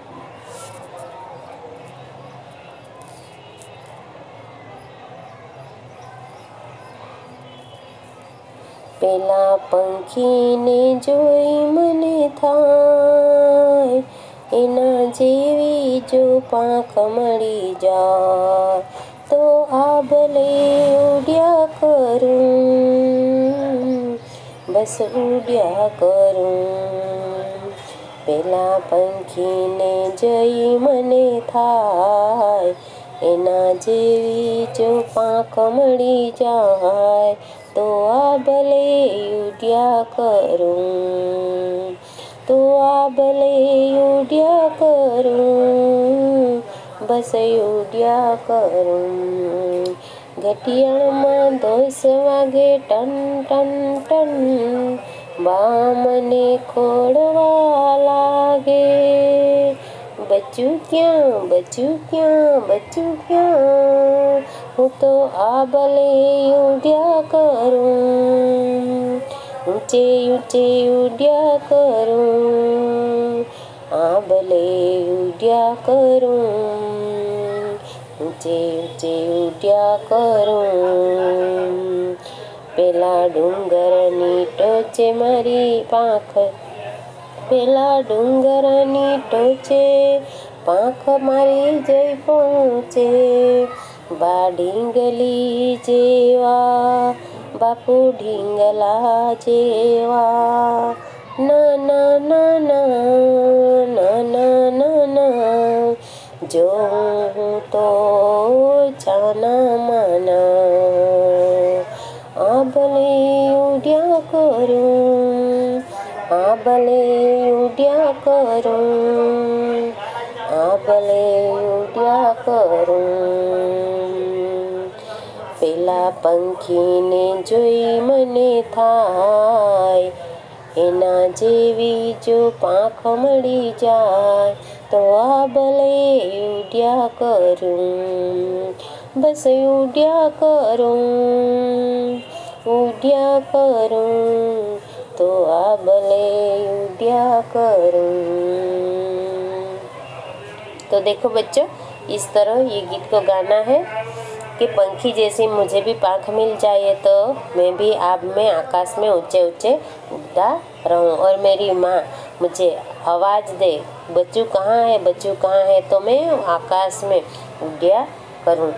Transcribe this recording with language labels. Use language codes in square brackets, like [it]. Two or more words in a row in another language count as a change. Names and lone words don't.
[gu] પેલા પંખીને જોઈ મને થાય, એના જેવી જો પાંખ મળી જાય તો આભલે ઉડ્યા કરું, બસ ઉડ્યા કરું। પેલા પંખીને જોઈ મને થાય, એના જેવી જો પાંખ મળી જાય તો આભલે ઉડ્યા કરું, તો આભલે ઉડ્યા કરું, બસ ઉડ્યા કરું। ઘટિયાળમાં 10 વાગે ટન ટન ટન, બા મને ખોડવા લાગે। બચ્ચુ ક્યાં, બચ્ચુ ક્યાં, બચ્ચુ ક્યાં, હું તો આભલે ઉડ્યા કરું, ઊંચે ઊંચે ઉડ્યા કરું, આભલે ઉડ્યા કરું, ઊંચે ઊંચે ઉડ્યા કરું। પેલા ડુંગરની ટોચે મારી પાંખ, પેલા ડુંગરની ટોચે પાંખ મારી જઈ પહોંચે। બા ઢીંગલી જેવા, બાપુ ઢીંગલા જેવા, ના ના ના ના ના ના ના ના, જો હું તો જાના માના। આભલે ઉડ્યા કરું, આભલે ઉડ્યા કરું, આભલે ઉડ્યા કરું। પેલા પંખીને જોઈ મને થાય, એના જેવી જો પાંખ મળી જાય તો આભલે ઉડ્યા કરું, બસ ઉડ્યા કરું, ઉડ્યા કરું, તો આભલે ઉડ્યા કરું। [hi] तो देखो बच्चों, इस तरह ये गीत को गाना है कि पंखी जैसी मुझे भी पंख मिल जाए तो मैं भी आप में आकाश में ऊंचे ऊंचे उड़ता रहूं, और मेरी माँ मुझे आवाज़ दे बच्चू कहाँ है, बच्चू कहाँ है, तो मैं आकाश में [gu] ઉડિયા કરું।